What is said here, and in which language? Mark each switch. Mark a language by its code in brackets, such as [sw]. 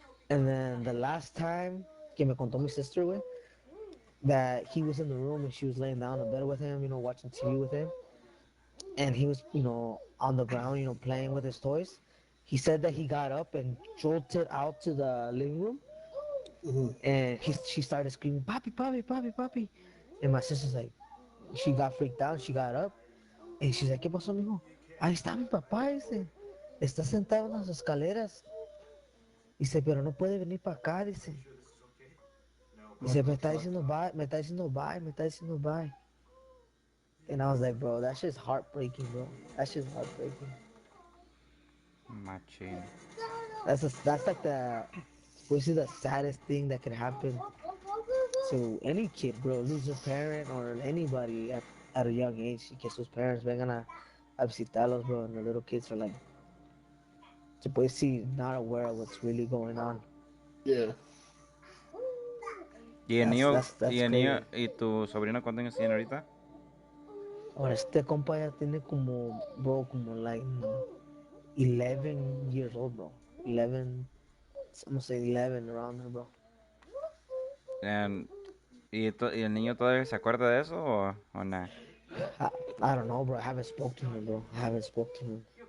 [en] And then the last time [es] que me contó mi [en] sister, güey, that he was in the room and she was laying down in bed with him, watching TV with him. And he was, on the ground, playing with his toys. He said that he got up and jolted out to the living room. And she started screaming, papi, papi, papi, papi. And my sister's like, she got freaked out. She got up. And she's like, [es] ¿qué pasó, mijo? Ahí está mi papá, dice. Está sentado en las escaleras. Dice, pero no puede venir para acá, dice. Dice, me está diciendo bye, me está diciendo bye, me está diciendo bye. [en] And I was like, bro, that shit's heartbreaking, bro. That shit's heartbreaking. Machine. That's like the saddest thing that could happen to any kid, bro. Lose a parent or anybody at a young age. [es] Que sus parents vengan a visitarlos, [en] bro. And the little kids are like, se puede see, not aware of what's really going on. Yeah. [es] ¿Y el [en] That's [es] niño [en] crazy. [es] y tu sobrino cuántos años tiene ahorita? Ahora, este compa ya tiene como, bro, como [en] like 11 years old, bro. 11, I'm gonna say 11 around there, bro. [es] ¿Y el niño todavía se acuerda de eso o nada? [en] I don't know, bro. I haven't spoke to him, bro. I haven't spoke to him.